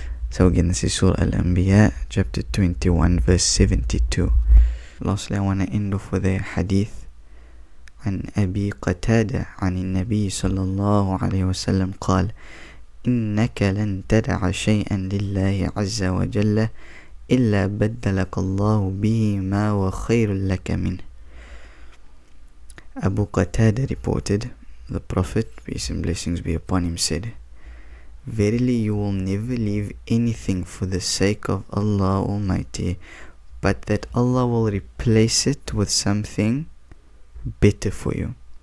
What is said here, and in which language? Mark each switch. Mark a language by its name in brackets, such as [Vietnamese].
[English] So again, this is Surah Al-Anbiya, chapter 21, verse 72. Lastly, I want to end off with a hadith. [Arabic] عن أبي قتادة عن النبي صلى الله عليه وسلم قال إنك لن تدع شيئا لله عز وجل إلا بدلك الله به ما هو خير لك منه. [English] Abu Qatada reported, the Prophet, peace and blessings be upon him, said, verily you will never leave anything for the sake of Allah Almighty, but that Allah will replace it with something better for you.